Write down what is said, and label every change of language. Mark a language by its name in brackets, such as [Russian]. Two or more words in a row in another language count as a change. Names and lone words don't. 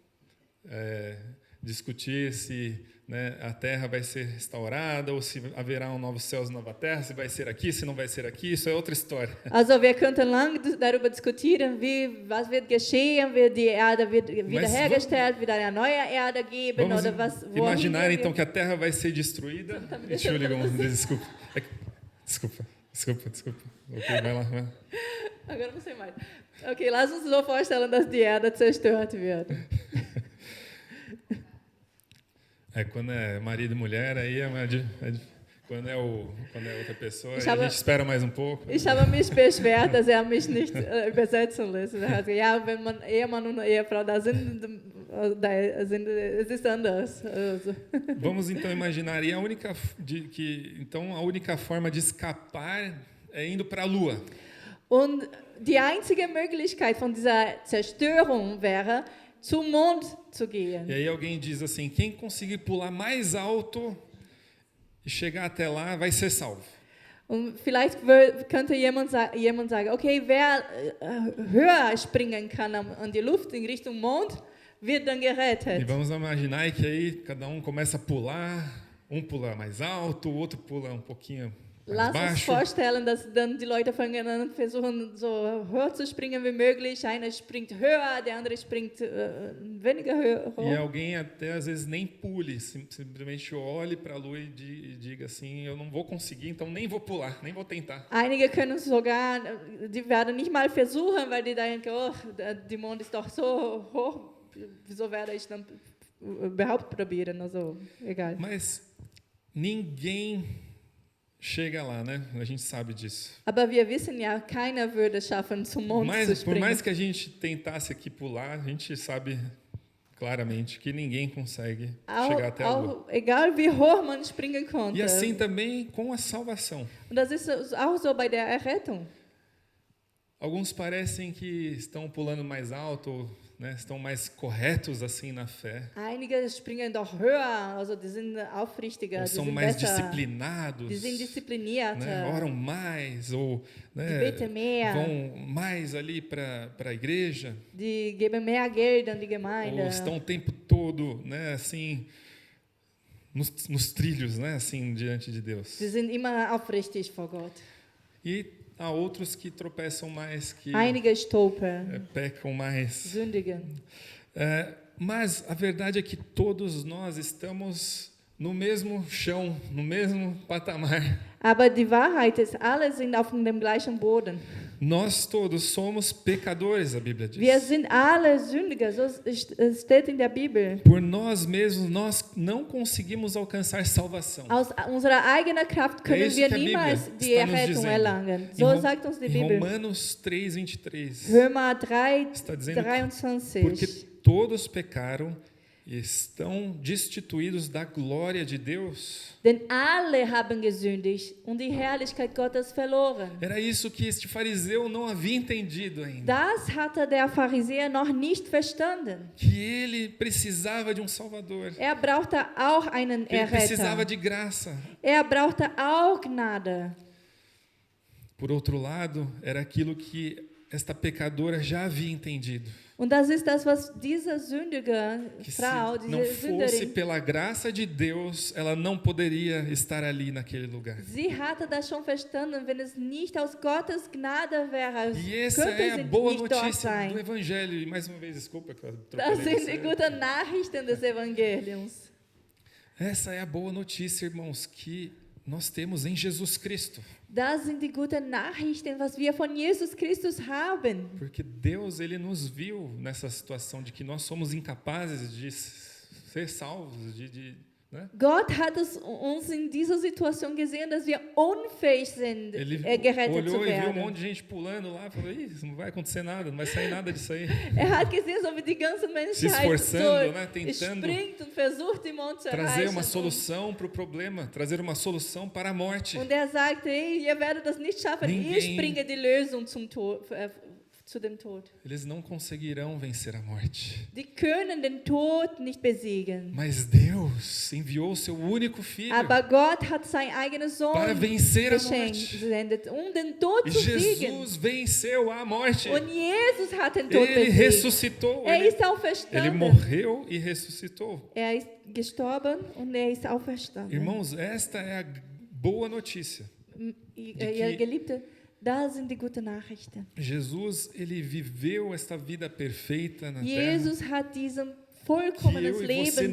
[Portuguese] discutir se, né, a Terra vai ser restaurada ou se haverá um novo céu e nova terra, se vai ser aqui, se não vai ser aqui. Isso é outra história. [German] Also wir könnten lange darüber diskutieren, was wird geschehen, wird die Erde wiederhergestellt, wieder eine neue Erde geben [Portuguese] Vamos [German] oder was? [Portuguese] imaginar [German] wohin [Portuguese] então [German] wir- [Portuguese] que a Terra vai ser destruída. Deixa eu ligar desculpa. Desculpa. Ok, vai lá. Agora não sei mais. [German] Okay, lass uns so vorstellen, dass die Erde zerstört wird. [Portuguese] Quando é marido e mulher, aí quando é outra pessoa, [German] Ich [Portuguese] aí a [German] habe- [Portuguese] gente espera mais um pouco. [German] Ich habe mich beschwert, dass er mich nicht übersetzen lässt. Er hat gesagt, ja, wenn man Ehemann und Ehefrau da sind, es ist anders. Also. [Portuguese] Vamos então imaginar, e a única forma de escapar é indo para a Lua. [German] Und die einzige Möglichkeit von dieser Zerstörung wäre, zum Mond zu gehen. [Portuguese] E aí alguém diz assim, quem conseguir pular mais alto e chegar até lá vai ser salvo. [German] Und vielleicht könnte jemand sagen, okay, wer höher springen kann an die Luft in Richtung Mond, wird dann [Portuguese] E [German] gerettet. [Portuguese] vamos imaginar que aí cada um começa a pular, Um pula mais alto, o outro pula um pouquinho mais [German] Lass uns [Portuguese] baixo. [German] vorstellen, dass dann die Leute fangen an, versuchen so hoch zu springen wie möglich. Einer springt höher, der andere springt weniger [Portuguese] E [German] hoch. [Portuguese] alguém até às vezes nem pule, simplesmente olhe para a lua e diga assim, eu não vou conseguir, então nem vou pular, nem vou tentar. [German] Einige können sogar, die werden nicht mal versuchen, weil die denken, oh, die Mond ist doch so hoch, wieso werde ich dann überhaupt probieren? Also, egal. [Portuguese] Mas ninguém chega lá, né? A gente sabe disso. [German] Aber wir wissen ja, keiner würde es schaffen, zum Mond zu [Portuguese] Por [German] springen. [Portuguese] mais que a gente tentasse aqui pular, a gente sabe claramente que ninguém consegue chegar até a lua. [German] Egal wie hoch man springen konnte. [Portuguese] E assim também com a salvação. [German] Und das ist auch so bei der Errettung. [Portuguese] Alguns parecem que estão pulando mais alto, né? Estão mais corretos assim na fé. [German] Einige springen doch höher, also die sind aufrichtiger, [Portuguese] Ou [German] die [Portuguese] são [German] sind [Portuguese] mais [German] besser, [Portuguese] disciplinados, [German] die sind disziplinierter, [Portuguese] né? Oram mais, ou [German] die [Portuguese] né, [German] beten mehr, [Portuguese] vão mais ali para a igreja, [German] die geben mehr Geld an die Gemeinde, [Portuguese] ou estão o tempo todo, né, assim, nos trilhos, né, assim, diante de Deus. [German] die sind immer aufrichtig vor Gott. [Portuguese] E há outros que tropeçam mais, que [German] Einige stolpern, [Portuguese] pecam mais. [German] sündigen. [Portuguese] Mas a verdade é que todos nós estamos no mesmo chão, no mesmo patamar. [German] Aber die Wahrheit ist, alle sind auf dem gleichen Boden. [Portuguese] Nós todos somos pecadores, a Bíblia diz. [German] Wir sind alle Sündiger, so steht in der Bibel. [Portuguese] Por nós mesmos, nós não conseguimos alcançar salvação. [German] Aus unserer eigenen Kraft können [Portuguese] isso [German] wir [Portuguese] que a Bíblia [German] niemals die [Portuguese] está nos [German] Errettung [Portuguese] dizendo. [German] erlangen. [Portuguese] Em [German] So [Portuguese] Rom- [German] sagt uns die [Portuguese] Em [German] Bibel. [Portuguese] Romanos 3:23, [German] Römer 3, [Portuguese] está dizendo que porque [German] 23. [Portuguese] todos pecaram e estão destituídos da glória de Deus. [German] Denn alle haben gesündigt und die Herrlichkeit Gottes verloren. [Portuguese] Era isso que este fariseu não havia entendido ainda. [German] Das hatte der Pharisäer noch nicht verstanden. [Portuguese] Que ele precisava de um Salvador. [German] Er brauchte auch einen [Portuguese] Ele precisava [German] Erretter. [Portuguese] de graça. [German] Er brauchte auch Gnade. [Portuguese] Por outro lado, era aquilo que esta pecadora já havia entendido. [German] Und das ist das, was diese sündige [Portuguese] Que [German] Frau, [Portuguese] se não [German] diese [Portuguese] fosse [German] Sünderin, [Portuguese] pela graça de Deus, ela não poderia estar ali naquele lugar. [German] sie hatte das schon verstanden, wenn es nicht aus Gottes Gnade wäre, [Portuguese] E essa [German] könnte [Portuguese] é a [German] sie [Portuguese] boa [German] nicht dort [Portuguese] notícia do [German] sein. [Portuguese] Evangelho. E mais uma vez, desculpa que eu [German] Das [Portuguese] atropelei [German] sind die [Portuguese] você. [German] guten Nachrichten des Evangeliums. [Portuguese] Essa é a boa notícia, irmãos, que nós temos em Jesus Cristo. [German] Das sind die guten Nachrichten, was wir von Jesus Christus haben. [Portuguese] Porque Deus, ele nos viu nessa situação de que nós somos incapazes de ser salvos, né? [German] Gott hat es uns in dieser Situation gesehen, dass wir unfähig sind, [Portuguese] Ele [German] gerettet zu [Portuguese] olhou e viu um [German] werden. [Portuguese] monte de gente pulando lá, falou, Ih, isso não vai acontecer nada, não vai sair nada disso aí. [German] Er hat gesehen, so wie die ganze Menschheit [Portuguese] esforçando, [German] so [Portuguese] né, tentando [German] springt und versucht, den Mond zu [Portuguese] Trazer [German] erreichen. [Portuguese] uma solução para o problema, trazer uma solução para a morte. [German] Und er sagte, hey, ihr werdet das nicht schaffen. Ich bringe die Lösung zum Tod, zu dem Tod. [Portuguese] Eles não conseguirão vencer a morte. [German] Die können den Tod nicht besiegen. [Portuguese] Mas Deus enviou o seu único filho [German] Aber Gott hat seinen eigenen Sohn [Portuguese] para vencer a [German] geschenkt, [Portuguese] morte. [German] gesendet, den Tod [Portuguese] E [German] zu siegen. [Portuguese] Jesus venceu a morte. [German] Und Jesus hat den Tod [Portuguese] Ele [German] besiegt. [Portuguese] ressuscitou. [German] Er ist [Portuguese] Ele [German] auferstanden. [Portuguese] morreu e ressuscitou. [German] Er ist gestorben und er ist auferstanden. [Portuguese] Irmãos, esta é a boa notícia. [German] Ihr Geliebte, da sind die guten Nachrichten. [Portuguese] Jesus, ele viveu esta vida perfeita na terra [German] Jesus hat diesen [Portuguese] que [German] vollkommenes [Portuguese] eu e você